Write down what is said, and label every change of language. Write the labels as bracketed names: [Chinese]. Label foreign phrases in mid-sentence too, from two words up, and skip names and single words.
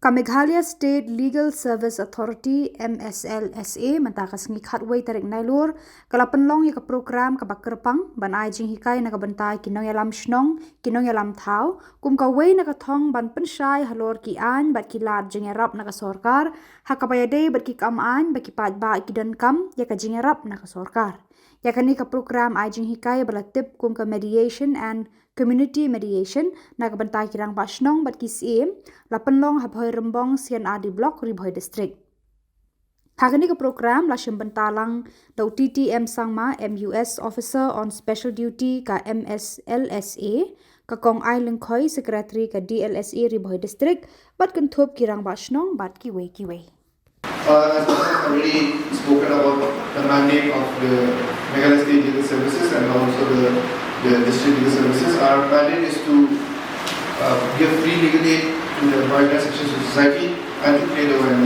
[Khasi] Meghalaya State Legal Service Authority MSLSA mentakas ngikhatway tarik nailur kalapanlong ya program kabakerpang banai Jinghikai na kabantai kinong yalam Shnong kinong yalam thau kum kaway na kathong ban pensyai halor ki an bat kilat Jingiarap na Sorkar hakabayade bat ki kaman bat ki padba ki dan kam ya ka Jingiarap na Sorkar ya kani ka program ai Jinghikai balatip kum ka [English] mediation and community mediation [Khasi] na kabantai ki Rangbah Shnong bat ki sim lapanlong habhoy rembong sian adi block ribhoy district. Hakani ka program la bentalang daw TTM Sangma MUS [English] Officer on Special Duty [Khasi] ka MSLSA ka kong ai lengkhoy secretary ka DLSA ribhoy district bat kanthop ki Rangbah Shnong bat ki way. [English] As I have already spoken about the mandate of the Meghalaya State Legal Services and also the district legal services, our mandate is to give free legal aid to the marginalized sections of society and to create awareness.